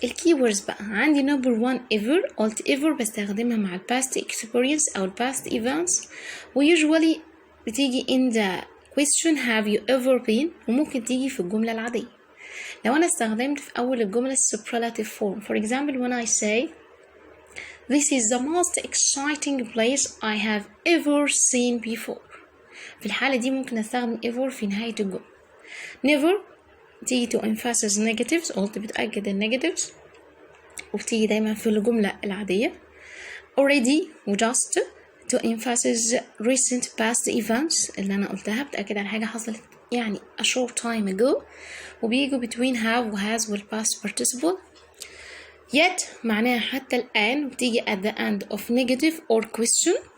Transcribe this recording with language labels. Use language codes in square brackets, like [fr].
[ar] الكيوردز بقى عندي number 1 ever. قلت ever بستخدمها مع past experience أو past events. وusually بتيجي [en] in the question have you ever been، [ar] وممكن تيجي في الجملة العادية. لو أنا استخدمت في أول الجملة [en] superlative form for example when I say this is the most exciting place I have ever seen before. [ar] في الحالة دي ممكن أستخدم ever في نهاية الجملة. never تيجي to emphasize negatives، قلت بتأكد النيجاتيفز، وبتيجي دايما في الجملة العادية. [en] already و just to emphasize recent past events [ar] اللي أنا قلتها، بتأكد على حاجة حصلت يعني [en] a short time ago. [ar] وبيجوا between have و has وال past participle. yet معناها حتى الآن، وبتيجي [en] at the end of negative or question.